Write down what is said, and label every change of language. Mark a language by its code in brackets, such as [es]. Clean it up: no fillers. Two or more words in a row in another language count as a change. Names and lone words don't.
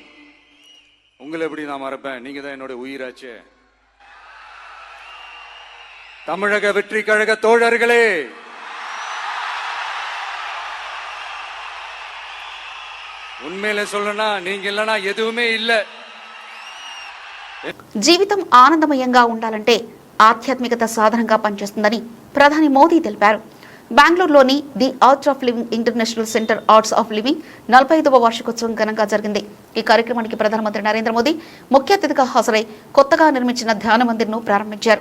[ta] உங்களை எப்படி நான் மறப்பேன்? நீங்க தான் என்னோட உயிராச்சே. தமிழக வெற்றி கழக தோழர்களே, உண்மையில சொல்லணும்னா நீங்க இல்லைன்னா எதுவுமே இல்லை. [te] జీవితం ఆనందమయంగా ఉండాలంటే ఆధ్యాత్మికత సాధనంగా పనిచేస్తుందని ప్రధాని మోదీ తెలిపారు. బెంగళూరులోని ది ఆర్ట్ ఆఫ్ లివింగ్ ఇంటర్నేషనల్ సెంటర్ ఆర్ట్స్ ఆఫ్ లివింగ్ 45వ వార్షికోత్సవం ఘనంగా జరిగింది. ఈ కార్యక్రమానికి ప్రధానమంత్రి నరేంద్ర మోదీ ముఖ్య అతిథిగా హాజరై కొత్తగా నిర్మించిన ధ్యాన మందిర్ను ప్రారంభించారు.